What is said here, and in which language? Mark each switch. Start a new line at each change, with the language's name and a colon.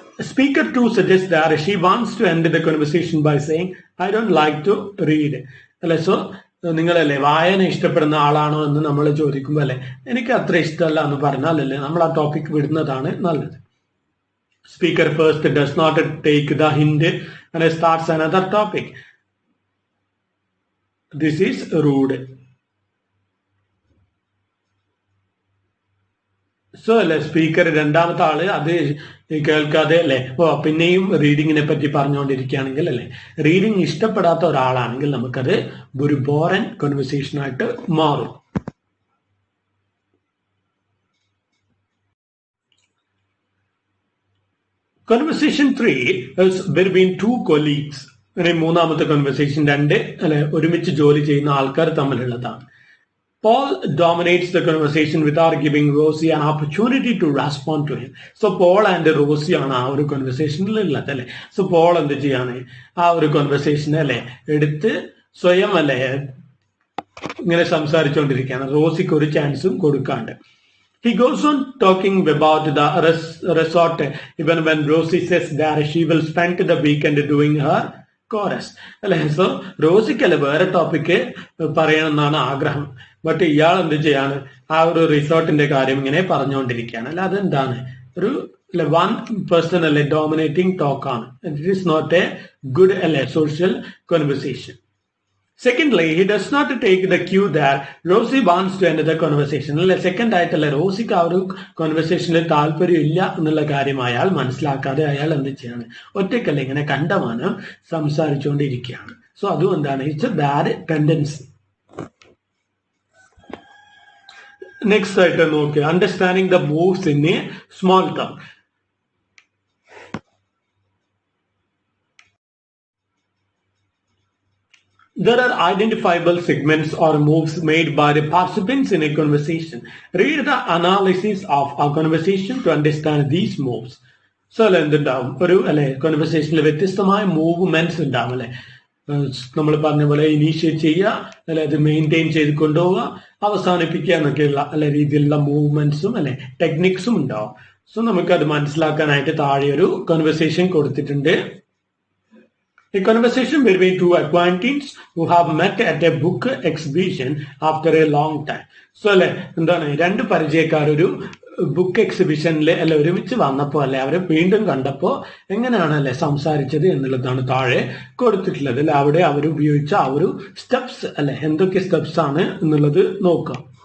English: Speaker 2 suggests that she wants to end the conversation by saying, I don't like to read.
Malayalam: അല്ലെ, so നിങ്ങളല്ലേ വായന ഇഷ്ടപ്പെടുന്ന ആളാണോ എന്ന് നമ്മൾ ചോദിക്കുമ്പോൾ അല്ലെ എനിക്ക് അത്ര ഇഷ്ടമല്ല എന്ന് പറഞ്ഞാലല്ലേ നമ്മൾ ആ ടോപ്പിക് വിടുന്നതാണ് നല്ലത്.
English: Speaker first does not take the hint and starts another topic. This is rude.
Malayalam: So അല്ലെ സ്പീക്കർ രണ്ടാമത്തെ ആള് അത് കേൾക്കാതെ അല്ലെ പിന്നെയും റീഡിങ്ങിനെ പറ്റി പറഞ്ഞുകൊണ്ടിരിക്കുകയാണെങ്കിൽ അല്ലെ, റീഡിങ് ഇഷ്ടപ്പെടാത്ത ഒരാളാണെങ്കിൽ നമുക്കത് ഒരു ബോറൻ കോൺവെർസേഷൻ ആയിട്ട് മാറും.
English: Conversation 3 is between 2 colleagues.
Malayalam: മൂന്നാമത്തെ കോൺവെർസേഷൻ 2 അല്ലെ ഒരുമിച്ച് ജോലി ചെയ്യുന്ന ആൾക്കാർ തമ്മിലുള്ളതാണ്.
English: Paul dominates the conversation without giving Rosie an opportunity to respond to him. So Paul and Rosie
Malayalam: ആണ് ആ ഒരു കോൺവെർസേഷനിൽ ഉള്ളത് അല്ലെ. സോ പോൾ എന്ത് ചെയ്യാണ് ആ ഒരു കോൺവെർസേഷൻ അല്ലെ എടുത്ത് സ്വയം അല്ലെ ഇങ്ങനെ സംസാരിച്ചുകൊണ്ടിരിക്കുകയാണ്, റോസിക്ക് ഒരു ചാൻസും കൊടുക്കാണ്ട്.
English: He goes on talking about the resort even when Rosie says that she will spend the weekend doing her chorus.
Malayalam: അല്ലെ, സോ റോസിക്കല്ലേ വേറെ ടോപ്പിക്ക് പറയണമെന്നാണ് ആഗ്രഹം, ബട്ട് ഇയാൾ എന്ത് ചെയ്യാണ് ആ ഒരു റിസോർട്ടിന്റെ കാര്യം ഇങ്ങനെ പറഞ്ഞുകൊണ്ടിരിക്കുകയാണ്. അല്ല, അതെന്താണ് ഒരു വൺ പേഴ്സൺ അല്ലെ ഡോമിനേറ്റിംഗ് ടോക്ക് ആണ്.
English: It is not a good അല്ലെ social conversation. Secondly, he does not take the cue that Rosie wants to end the conversation.
Malayalam: അല്ലെ, സെക്കൻഡ് ആയിട്ടല്ലേ റോസിക്ക് ആ ഒരു കോൺവെർസേഷനിൽ താല്പര്യം ഇല്ല എന്നുള്ള കാര്യം അയാൾ മനസ്സിലാക്കാതെ അയാൾ എന്ത് ചെയ്യാണ് ഒറ്റയ്ക്കല്ലേ ഇങ്ങനെ കണ്ടമാനം സംസാരിച്ചുകൊണ്ടിരിക്കുകയാണ്.
English: so
Malayalam: അതും എന്താണ്,
English: It's a bad tendency. Next
Malayalam: ആയിട്ട് നോക്കുക,
English: Understanding the moves in a small talk. There are identifiable segments or moves made by the participants in a conversation. Read the analysis of a conversation to understand these moves.
Malayalam: So അല്ലെ എന്തുണ്ടാവും, ഒരു അല്ലെ കോൺവെർസേഷനിൽ വ്യത്യസ്തമായ movements ഉണ്ടാവും അല്ലെ. നമ്മൾ പറഞ്ഞ പോലെ ഇനീഷ്യേറ്റ് ചെയ്യുക, അല്ലെ അത് മെയിൻറ്റെയിൻ ചെയ്ത് കൊണ്ടുപോവുക, അവസാനിപ്പിക്കുക എന്നൊക്കെയുള്ള അല്ലെ രീതിയിലുള്ള മൂവ്മെന്റ്സും അല്ലെ ടെക്നിക്സും ഉണ്ടാവും. സോ നമുക്കത് മനസ്സിലാക്കാനായിട്ട് താഴെ ഒരു കോൺവെർസേഷൻ കൊടുത്തിട്ടുണ്ട്.
English: A conversation between two acquaintances who have met at a book exhibition after a long time.
Malayalam: So അല്ലെ എന്താണ്, രണ്ട് പരിചയക്കാർ ഒരു ബുക്ക് എക്സിബിഷനിൽ അല്ലെ ഒരുമിച്ച് വന്നപ്പോ അല്ലെ അവരെ വീണ്ടും കണ്ടപ്പോ എങ്ങനെയാണ് അല്ലെ സംസാരിച്ചത് എന്നുള്ളതാണ് താഴെ കൊടുത്തിട്ടുള്ളത്. അല്ലെ അവിടെ അവർ ഉപയോഗിച്ച ആ ഒരു സ്റ്റെപ്സ് അല്ലെ എന്തൊക്കെ സ്റ്റെപ്സ് ആണ് എന്നുള്ളത് നോക്കാം.